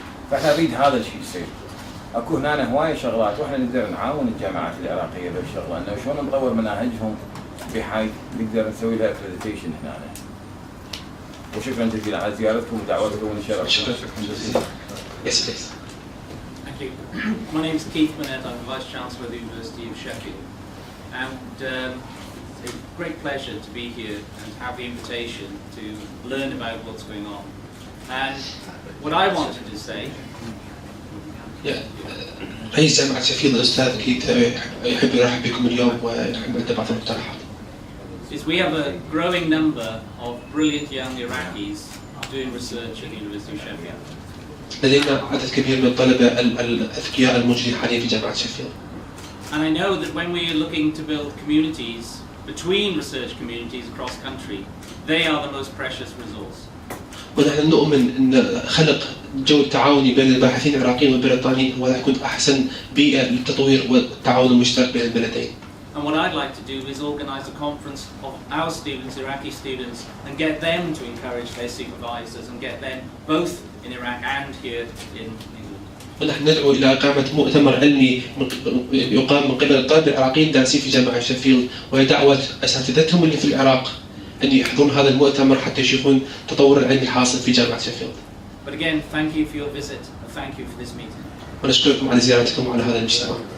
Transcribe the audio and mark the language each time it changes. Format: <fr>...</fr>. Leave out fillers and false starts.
<ar>فاحنا نريد هذا الشيء يصير. اكو هنا هوايه شغلات واحنا نقدر نعاون الجامعات العراقيه بالشغله انه شلون نطور مناهجهم بحيث نقدر نسوي لها اكريديتيشن هنا. وشكرا جزيلا على زيارتكم ودعوتكم ونشرفكم. شكرا جزيلا.</ar> <en>Yes, please. Thank you. My name is Keith Manette. I'm the Vice Chancellor of the University of Sheffield. And it's a great pleasure to be here and have the invitation to learn about what's going on. And what I wanted to say...</en> <ar>رئيس جامعة شeffield الأستاذ كيث يحب يرحب بكم اليوم ويحب أن بعض المقترحات.</ar> <en>is we have a growing number of brilliant young Iraqis doing research at the University of Sheffield.</en> <ar>لدينا عدد كبير من الطلبة الأذكياء الموجودين حاليا في جامعة شeffield.</ar> <en>And I know that when we are looking to build communities between research communities across country, they are the most precious resource.</en> <ar>ونحن نؤمن أن خلق جو تعاوني بين الباحثين العراقيين والبريطانيين هو يكون أحسن بيئة للتطوير والتعاون المشترك بين البلدين.</ar> <en>And what I'd like to do is organise a conference of our students, Iraqi students, and get them to encourage their supervisors and get them both in Iraq and here in England.</en> <ar>ونحن ندعو إلى إقامة مؤتمر علمي يقام من قبل الطلبة العراقيين الدارسين في جامعة شeffield ودعوة أساتذتهم اللي في العراق أن يحضرون هذا المؤتمر حتى يشوفون التطور العلمي الحاصل في جامعة شeffield.</ar> <en>But again, thank you for your visit and thank you for this meeting.</en> <ar>ونشكركم على زيارتكم وعلى هذا الاجتماع.</ar>